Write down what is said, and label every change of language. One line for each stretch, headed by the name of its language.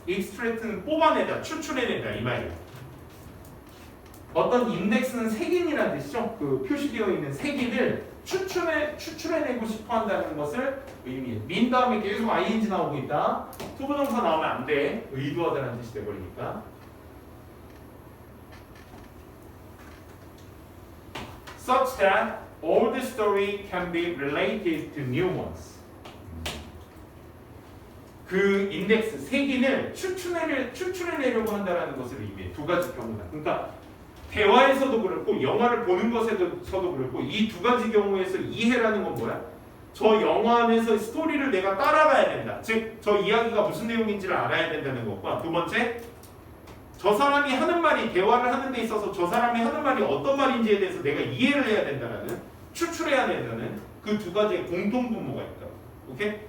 Korean: extract는 뽑아내다, 추출해내다 이 말이에요. 어떤 인덱스는 색인이라는 뜻이죠. 그 표시되어 있는 색인을 추출해내고 싶어 한다는 것을 의미해. 민 다음에 계속 ing 나오고 있다. 투부정사 나오면 안 돼. 의도하다는 뜻이 돼버리니까.
English: Such that old story can be related to new ones.
Korean: 그 인덱스 색인을 추출해내려고 한다는 것을 의미해. 두 가지 경우다. 그러니까 대화에서도 그렇고 영화를 보는 것에서도 그렇고 이 두 가지 경우에서 이해라는 건 뭐야? 저 영화 안에서 스토리를 내가 따라가야 된다. 즉, 저 이야기가 무슨 내용인지를 알아야 된다는 것과 두 번째, 저 사람이 하는 말이 대화를 하는 데 있어서 저 사람이 하는 말이 어떤 말인지에 대해서 내가 이해를 해야 된다는 추출해야 된다는 그 두 가지의 공통 분모가 있다. 오케이?